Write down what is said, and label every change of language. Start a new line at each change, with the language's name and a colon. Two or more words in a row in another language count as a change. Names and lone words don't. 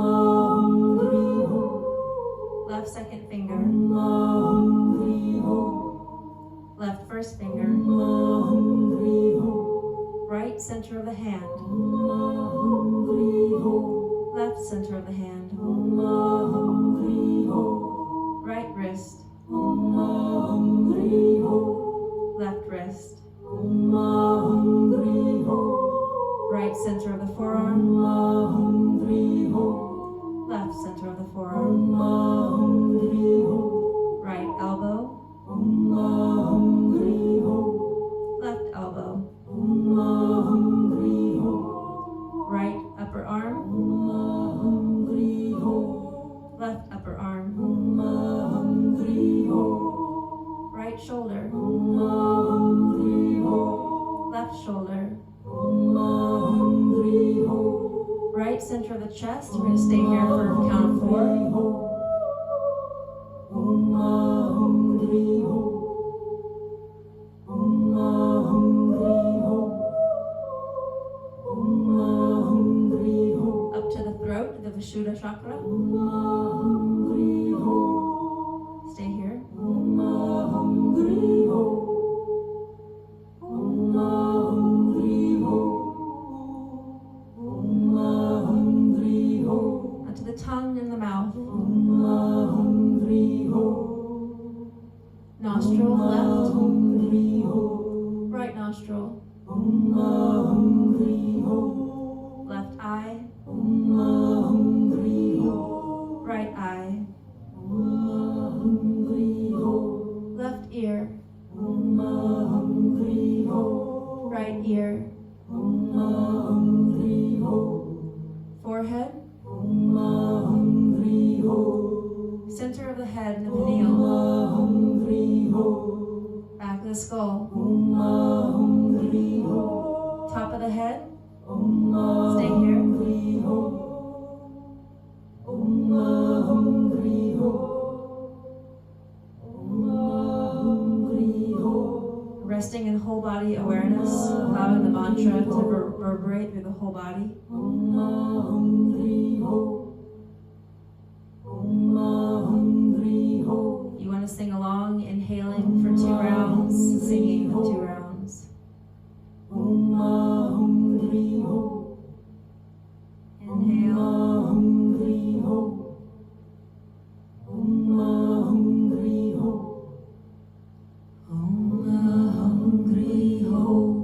Sanskrit: Om HUNG HREE HO.
English: Left second finger.
Sanskrit: Om Hum Hri Ho.
English: Left first finger.
Sanskrit: Om Hum Hri Ho.
English: Right center of the hand.
Sanskrit: Om Hum Hri Ho.
English: Left center of the hand.
Sanskrit: Om Hum Hri Ho.
English: Right wrist.
Sanskrit: Om Hum Hri Ho.
English: Left wrist.
Sanskrit: Om Hum Hri Ho.
English: Right center of the forearm.
Sanskrit: Om Hum Hri Ho.
English: Left center of the forearm.
Sanskrit: Om Hum Hri Ho.
English: Right elbow.
Sanskrit: Om Hum Hri Ho.
English: Left elbow.
Sanskrit: Om Hum Hri Ho.
English: Right upper arm.
Sanskrit: Om Hum Hri Ho.
English: Left upper arm.
Sanskrit: Om Hum Hri Ho.
English: Right shoulder.
Sanskrit: Om Hum Hri Ho.
English: Left shoulder.
Sanskrit: Om Hum Hri Ho.
English: Right center of the chest. We're going to stay here for a count of 4.
Sanskrit: Om Hum Hri Ho. Om Hum Hri Ho. Om Hum Hri Ho.
English: Up to the throat, the Vishuddha chakra.
Sanskrit: Om Hum Hri Ho.
English: Stay here.
Sanskrit: Om Hum Hri Ho. Om Hum Hri Ho. Om Hum Hri Ho.
English: Up to the tongue and the mouth.
Sanskrit: Om Hum Hri Ho.
English: Nostril left.
Sanskrit: Hum Hri Ho.
English: Right nostril.
Sanskrit: Om Hum Hri Ho.
English: Left eye.
Sanskrit: Om Hum Hri Ho.
English: Right eye.
Sanskrit: Om Hum Hri Ho.
English: Left ear.
Sanskrit: Om Hum Hri Ho.
English: Right ear.
Sanskrit: Om Hum Hri Ho.
English: Forehead.
Sanskrit: Om Hum Hri Ho.
English: Center of the head and the
Sanskrit: Om
English: pineal.
Sanskrit: Hum Hri Ho.
English: Back of the skull.
Sanskrit: Om Hum Hri Ho.
English: Top of the head.
Sanskrit: Om
English: Stay here.
Sanskrit: Hum Hri Ho. Om Hum Hri Ho. Om Hum Hri Ho.
English: Resting in whole body awareness, allowing the mantra to reverberate through the whole body.
Sanskrit: Om Hum Hri Ho. Om Hum Hri Ho.
English: You want to sing along, inhaling for 2 rounds, singing for 2 rounds.
Sanskrit: Om Hum Hri Ho.
English: Inhale.
Sanskrit: Hum Hri Ho. Om Hum Hri Ho. Om Hum Hri Ho.